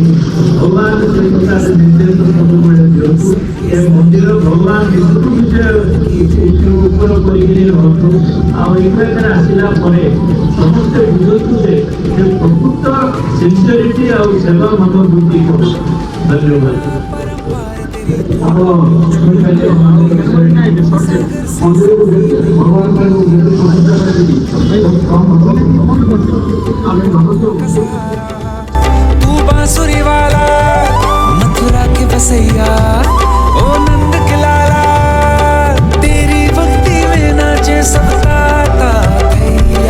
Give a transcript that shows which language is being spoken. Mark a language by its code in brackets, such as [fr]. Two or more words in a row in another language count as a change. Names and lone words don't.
[or] ଭଗବାନ ସେ ପ୍ରକାର ନିର୍ଦ୍ଦେଶ ସବୁବେଳେ ଦିଅନ୍ତୁ। ଏ ମନ୍ଦିର ଭଗବାନ ବିଷ୍ଣୁ ଉପର କରିକିରି ରହନ୍ତୁ। ଆଉ ଏଗୁଡ଼ାକରେ ଆସିଲା ପରେ ସମସ୍ତେ ବୁଝନ୍ତୁ ଯେ ପ୍ରକୃତ ସିନ୍ସିୟରିଟି ଆଉ ସେବା ମନୋବୃତ୍ତି କଣ। ଧନ୍ୟବାଦ। [hi] तू बांसुरी वाला मथुरा के बसैया ओ नंद के लाला तेरी भक्ति में नाचे सबका भैया।